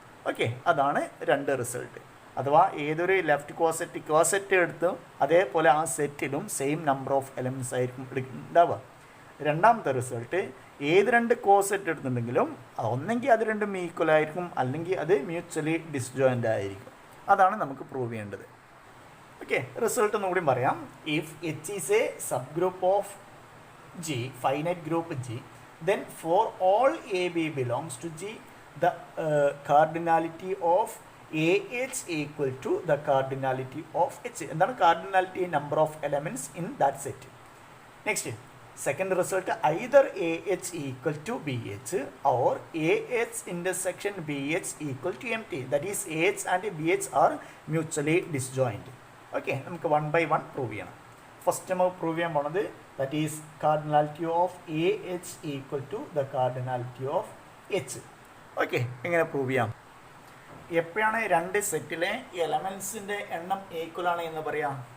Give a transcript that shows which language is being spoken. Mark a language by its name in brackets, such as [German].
[Malayalam] Okay, അതാണ് രണ്ട് result. അഥവാ ഏതൊരു ലെഫ്റ്റ് കോസെറ്റ് എടുത്ത് അതേപോലെ ആ സെറ്റിലും സെയിം നമ്പർ ഓഫ് എലമെൻറ്റ്സ് ആയിരിക്കും ഉണ്ടാവുക. രണ്ടാമത്തെ റിസൾട്ട്, ഏത് രണ്ട് കോസെറ്റ് എടുത്തിട്ടുണ്ടെങ്കിലും ഒന്നെങ്കിൽ അത് രണ്ടും ഈക്വൽ ആയിരിക്കും, അല്ലെങ്കിൽ അത് മ്യൂച്വലി ഡിസ്ജോയിൻ്റ് ആയിരിക്കും. അതാണ് നമുക്ക് പ്രൂവ് ചെയ്യേണ്ടത്. ഓക്കെ, റിസൾട്ട് ഒന്നുകൂടി പറയാം. If H is A sub group of G, finite group G, [English] then for all AB belongs to G, the cardinality of AH equal to the cardinality of H. [Malayalam] എന്താണ് cardinality? [English] Number of elements in that set. Next, second result, either AH equal to BH or AH intersection BH equal to MT. That is, AH and BH are mutually disjoint. [Malayalam] Okay, നമുക്ക് one by one prove ചെയ്യണം. First നമ്മൾ prove ചെയ്യാൻ പോണത്, [English] That is cardinality of A H equal to the cardinality of H. [Malayalam] Okay, എങ്ങനെ prove ചെയ്യാം? എപ്പോഴാണ് രണ്ട് സെറ്റിലെ എലമെൻസിൻ്റെ എണ്ണം ഈക്വൽ ആണ് എന്ന് പറയാം?